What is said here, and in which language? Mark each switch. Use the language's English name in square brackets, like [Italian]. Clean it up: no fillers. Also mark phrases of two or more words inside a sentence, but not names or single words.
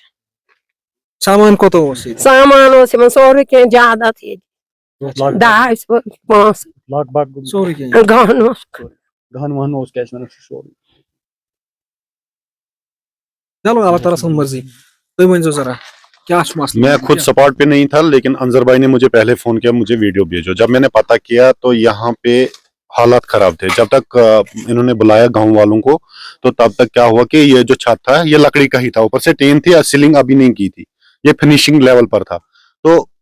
[Kashmiri] سامان کوتاہ اوس ییٚتہِ سامان اوس یِمن سورُے کینٛہہ جاداد ییٚتہِ داج پونٛسہٕ لگ بگ سورُے کینٛہہ گہن اوس گہن وہن اوس کیٛاہ چھِ ونان سُہ سورُے چلو اللہ تعالیٰ سٕنٛز مرضی تُہۍ ؤنۍزیو [Urdu] ذرا کیا مسئلہ میں خود سپاٹ پہ نہیں تھا لیکن انظر بھائی نے مجھے پہلے فون کیا مجھے ویڈیو بھیجو جب میں نے پتہ کیا تو یہاں پہ حالات خراب تھے جب تک انہوں نے بلایا گاؤں والوں کو تو تب تک کیا ہوا کہ یہ جو چھت تھا یہ لکڑی کا ہی تھا اوپر سے ٹین تھی سیلنگ ابھی نہیں کی تھی یہ فنیشنگ لیول پر تھا تو